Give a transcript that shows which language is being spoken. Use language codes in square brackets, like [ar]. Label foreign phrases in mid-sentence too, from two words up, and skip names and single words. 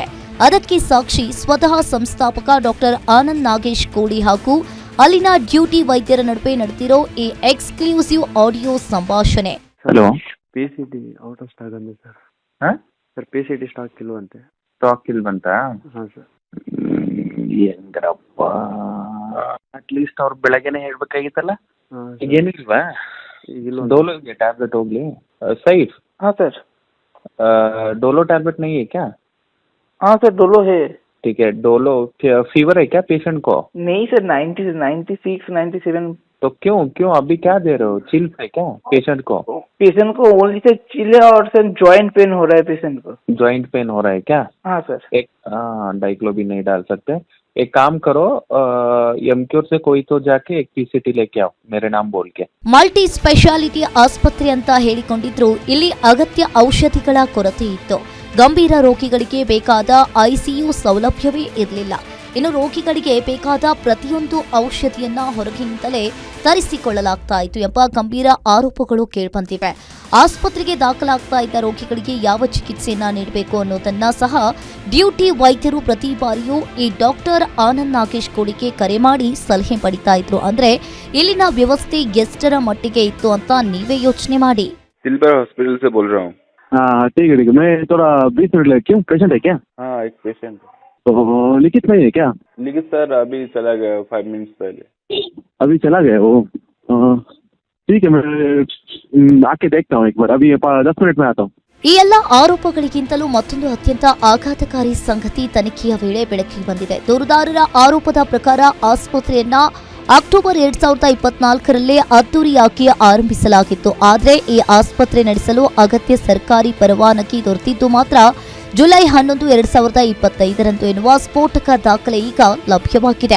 [kn] ಅದಕ್ಕೆ ಸಾಕ್ಷಿ ಸ್ವತಃ ಸಂಸ್ಥಾಪಕ ಡಾಕ್ಟರ್ ಆನಂದ್ ನಾಗೇಶ್ ಕೋಳಿ ಹಾಗೂ ಅಲ್ಲಿನ ಡ್ಯೂಟಿ ವೈದ್ಯರ ನಡುವೆ ನಡೆದಿರೋ ಈ [en] exclusive audio [kn] ಸಂಭಾಷಣೆ. ಹಲೋ, [en] PCT out of stock [kn] ಅಂದೆ ಸರ್. ಹಾಂ ಸರ್ PCT ಸ್ಟಾಕ್ ಇಲ್ವಂತೆ. ಸ್ಟಾಕ್ ಇಲ್ಲ ಬಂತಾ? ಹಾಂ ಸರ್. ಹೆಂಗ್ರಪ್ಪ, ಅಟ್ಲೀಸ್ಟ್ ಅವ್ರು ಬೆಳಗ್ಗೆನೆ ಹೇಳ್ಬೇಕಾಗಿತ್ತಲ್ಲ. ಹಾಂ ಈಗ ಏನಿಲ್ವಾ? ಈಗಿಲ್ಲ. [hi] डोलो के टैबलेट होगी सही? हाँ सर. डोलो टैबलेट नहीं है क्या? हाँ सर, डोलो है. ठीक है, डोलो फीवर है क्या पेशेंट को? नहीं सर, 96, 97. तो क्यों अभी क्या दे रहे हो? चिल्स है क्या पेशेंट को? पेशेंट को ओनली सर चिल है और सर [en] joint pain [hi] हो रहा है पेशेंट को. [en] joint pain [hi] हो रहा है क्या? हाँ सर. एक डाइक्लोबिन नहीं डाल सकते. एक काम करो, एमक्योर से कोई तो जाके एक PCT लेके आओ मेरे नाम बोल के. [en] multi speciality [kn] ಆಸ್ಪತ್ರೆ ಅಂತ ಹೇಳಿಕೊಂಡಿದ್ರು. ಇಲ್ಲಿ ಅಗತ್ಯ ಔಷಧಿಗಳ ಕೊರತೆ ಇತ್ತು. ಗಂಭೀರ ರೋಗಿಗಳಿಗೆ ಬೇಕಾದ ICU ಸೌಲಭ್ಯವೇ ಇರಲಿಲ್ಲ. ಇನ್ನು ರೋಗಿಗಳಿಗೆ ಬೇಕಾದ ಪ್ರತಿಯೊಂದು ಔಷಧಿಯನ್ನ ಹೊರಗಿನಿಂದಲೇ ತರಿಸಿಕೊಳ್ಳಲಾಗ್ತಾ ಇತ್ತು ಎಂಬ ಗಂಭೀರ ಆರೋಪಗಳು ಕೇಳಿಬಂದಿವೆ. ಆಸ್ಪತ್ರೆಗೆ ದಾಖಲಾಗ್ತಾ ಇದ್ದ ರೋಗಿಗಳಿಗೆ ಯಾವ ಚಿಕಿತ್ಸೆಯನ್ನ ನೀಡಬೇಕು ಅನ್ನೋದನ್ನ ಸಹ ಡ್ಯೂಟಿ ವೈದ್ಯರು ಪ್ರತಿ ಬಾರಿಯೂ ಈ ಡಾಕ್ಟರ್ ಆನಂದ್ ನಾಗೇಶ್ ಕೋಳಿಗೆ ಕರೆ ಮಾಡಿ ಸಲಹೆ ಪಡಿತಾ ಇದ್ರು. ಅಂದ್ರೆ ಇಲ್ಲಿನ ವ್ಯವಸ್ಥೆ ಎಷ್ಟರ ಮಟ್ಟಿಗೆ ಇತ್ತು ಅಂತ ನೀವೇ ಯೋಚನೆ ಮಾಡಿ. [hi] सिल्वर हॉस्पिटल से बोल रहा हूँ. हाँ ठीक है. मैं थोड़ा 20 मिनट लगे. क्यों, पेशेंट है क्या? हाँ, एक पेशेंट. तो लिखित नहीं है क्या? लेकिन सर अभी चला गया 5 मिनट्स पहले. अभी चला गया वो? ठीक है, मैं आके देखता हूँ एक बार. अभी 10 मिनट में आता हूँ. [kn] ಈ ಎಲ್ಲ ಆರೋಪಗಳಿಗಿಂತಲೂ ಮತ್ತೊಂದು ಅತ್ಯಂತ ಆಘಾತಕಾರಿ ಸಂಗತಿ ತನಿಖೆಯ ವೇಳೆ ಬೆಳಕಿಗೆ ಬಂದಿದೆ. ದೂರುದಾರರ ಆರೋಪದ ಪ್ರಕಾರ ಆಸ್ಪತ್ರೆಯನ್ನ ಅಕ್ಟೋಬರ್ 2024ರಲ್ಲಿ ಅದ್ದೂರಿಯಾಗಿ ಆರಂಭಿಸಲಾಗಿತ್ತು. ಆದರೆ ಈ ಆಸ್ಪತ್ರೆ ನಡೆಸಲು ಅಗತ್ಯ ಸರ್ಕಾರಿ ಪರವಾನಗಿ ದೊರೆತಿದ್ದು ಮಾತ್ರ ಜುಲೈ 11, 2025ರಂದು ಎನ್ನುವ ಸ್ಫೋಟಕ ದಾಖಲೆ ಈಗ ಲಭ್ಯವಾಗಿದೆ.